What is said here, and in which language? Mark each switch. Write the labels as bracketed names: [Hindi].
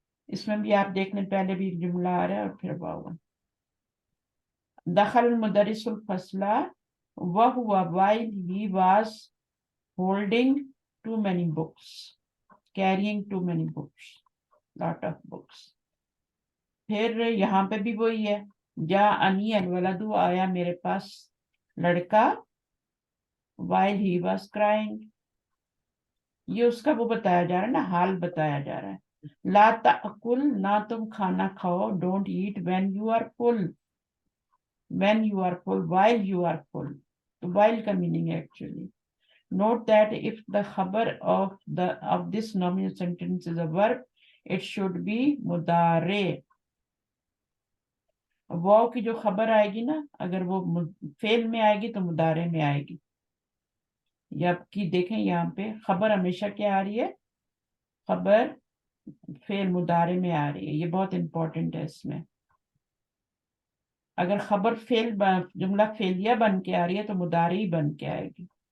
[Hindi] इसमें भी आप देख लें, पहले भी एक जुमला आ रहा है और फिर वाव. [Arabic] दखल मुदरिसुल फसला [Hindi] वह हुआ [English] While he was holding too many books, carrying too many books, lot of books. [Hindi] फिर यहाँ पे भी वही है. [Arabic] जा अनी अलवलदु, [Hindi] आया मेरे पास लड़का, [English] while he was crying. [Hindi] ये उसका वो बताया जा रहा है ना, हाल बताया जा रहा है. [Arabic] ला ताकुल, [Hindi] ना तुम खाना खाओ. [English] Don't eat when you are full. when you are full, while you are full. [Hindi] तो while का मीनिंग है actually. [English] Note that if the khabar of this nominal sentence is a verb, it should be mudare. [Hindi] वाव की जो खबर आएगी ना, अगर वो फेल में आएगी तो मुदारे में आएगी। या कि देखें यहाँ पे खबर हमेशा क्या आ रही है, खबर फेल मुदारे में आ रही है। ये बहुत इंपॉर्टेंट है इसमें। अगर खबर जुमला फेलिया बन के आ रही है तो मुदारे ही बन के आएगी।